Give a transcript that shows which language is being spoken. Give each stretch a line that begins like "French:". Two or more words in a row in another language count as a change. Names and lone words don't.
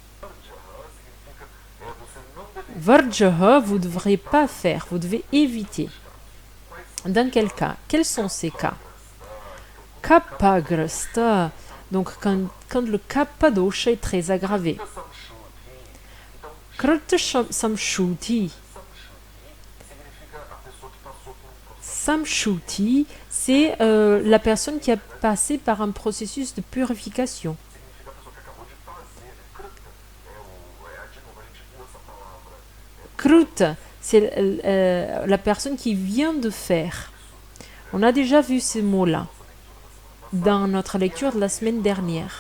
French: Varjaha, vous ne devrez pas faire, vous devez éviter. Dans quel cas? Quels sont ces cas? Kappagrasta, donc quand le kappa dosha est très aggravé.
Sanskrit: Krita samshuti.
French: Samshuti, c'est la personne qui a passé par un processus de purification. Kruta, c'est la personne qui vient de faire. On a déjà vu ces mots-là dans notre lecture de la semaine dernière.